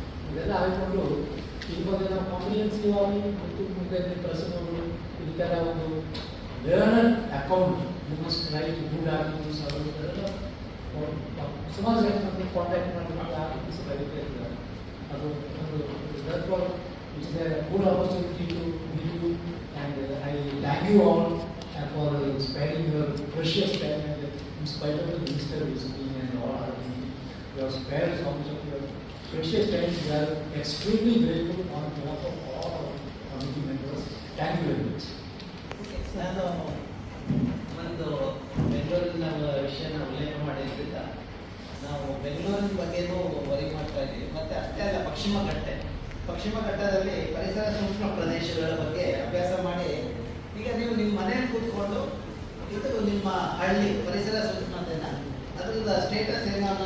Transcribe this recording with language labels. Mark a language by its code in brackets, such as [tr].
[kn] ಇದೆಲ್ಲ ಆಗಿಕೊಂಡು ಇವಾಗ ನಾವು ಕಾಂಪ್ರಿಹೆನ್ಸಿವ್ ಆಗಿ ಮತ್ತು ಮುಂದೆ ಪ್ರಸಂಗಗಳು ಇದಕ್ಕೆಲ್ಲ ಒಂದು learner account must right good articles ಅದೆಲ್ಲ ಸುಮಾರು ಜನ ಕಾಂಟ್ಯಾಕ್ಟ್ ಮಾಡಿಕೊಂಡು ಆರ್ಟಿಕಲ್ಸ್ ಬರೀತಾ ಇದ್ದಾರೆ. ಅದು [en] therefore it is a good opportunity to meet you, and I thank you all for sparing your precious time, and in spite of the minister visiting and all other things, you have spared so much of your precious time. We are extremely grateful on behalf of all our committee members. Thank you very much. [kn] ನಾನು ಒಂದು ಬೆಂಗಳೂರಿನ ವಿಷಯನ ಉಲ್ಲೇಖ ಮಾಡಿದ್ರಿಂದ ನಾವು ಬೆಂಗಳೂರಿನ ಬಗ್ಗೆನೂ worry ಮಾಡ್ತಾ ಇದ್ದೀವಿ. ಮತ್ತು ಅಷ್ಟೇ ಅಲ್ಲ, ಪಶ್ಚಿಮ ಘಟ್ಟದಲ್ಲಿ ಪರಿಸರ ಸೂಕ್ಷ್ಮ ಪ್ರದೇಶಗಳ ಬಗ್ಗೆ ಅಭ್ಯಾಸ ಮಾಡಿ ಈಗ ನೀವು ನಿಮ್ಮ ಮನೆಯಲ್ಲಿ ಕೂತ್ಕೊಂಡು ಇದು ನಿಮ್ಮ ಹಳ್ಳಿ ಪರಿಸರ ಸೂಕ್ಷ್ಮತೆನ ಅದರಿಂದ ಸ್ಟೇಟಸ್ ಏನೋ